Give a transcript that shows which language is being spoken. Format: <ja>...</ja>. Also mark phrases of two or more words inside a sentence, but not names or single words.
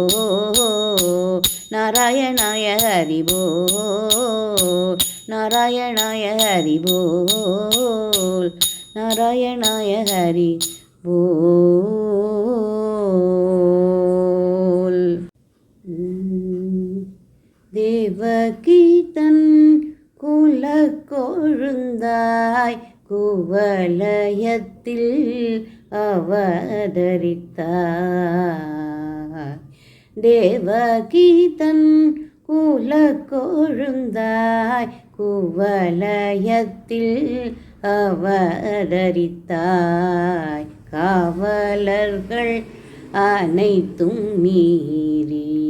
<sa>ನಾರಾಯಣಾಯ ಹರಿ ಬೋ ನಾರಾಯಣಾಯ ಹರಿ ಬೋಲ್ ನಾರಾಯಣಾಯ ಹರಿ ಬೋಲ್</sa> <ta>தேவகி தன் குலக்கொழுந்தாய் குவலயத்தில் அவதரித்தாய் தேவகி தன் குலக்கொழுந்தாய் குவலயத்தில் அவதரித்தாய் காவலர்கள் அனைத்தும் மீறி</ta>